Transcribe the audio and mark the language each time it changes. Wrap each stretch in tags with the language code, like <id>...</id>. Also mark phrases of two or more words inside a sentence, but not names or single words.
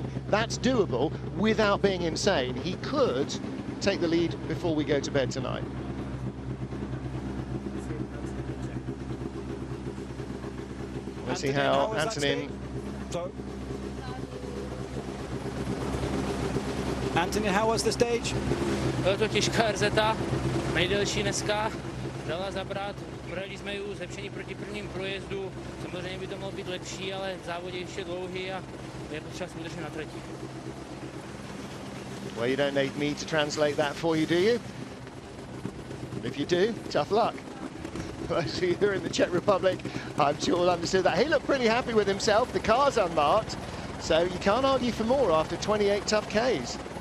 <en>That's doable without being insane. He could take the lead before we go to bed tonight. Let's see how Antonin... Antonin, how was the stage?</en> <cs>Byla to těžká RZA, nejdelší dneska, dala zabrat, projeli jsme ji zlepšení proti prvním průjezdu, samozřejmě by to mohlo být lepší, ale v závodě ještě dlouhý a je potřeba se udržet na trati.</cs> <en>Well, you don't need me to translate that for you, do you? If you do, tough luck. Those of you who are in the Czech Republic, I'm sure will understand that. He looked pretty happy with himself. The car's unmarked, so you can't argue for more after 28 tough Ks.</en>